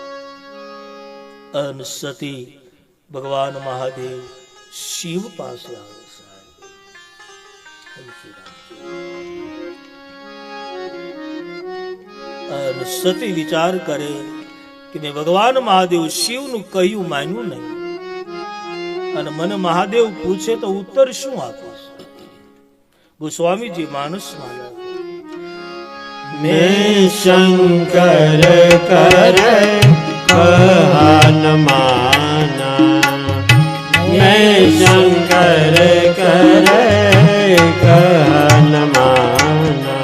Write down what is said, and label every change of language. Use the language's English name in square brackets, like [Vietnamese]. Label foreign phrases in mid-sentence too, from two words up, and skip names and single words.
[Gujarati] અને સતી ભગવાન મહાદેવ શિવ પાસે આવે અને સતી વિચાર કરે કે મેં ભગવાન મહાદેવ શિવનું કહ્યું માન્યું નહીં, અને મને મહાદેવ પૂછે તો ઉત્તર શું આપીશ? ગોસ્વામીજી માનસમાં [Awadhi] मैं शंकर कर कहन माना, मैं शंकर कर कहन माना,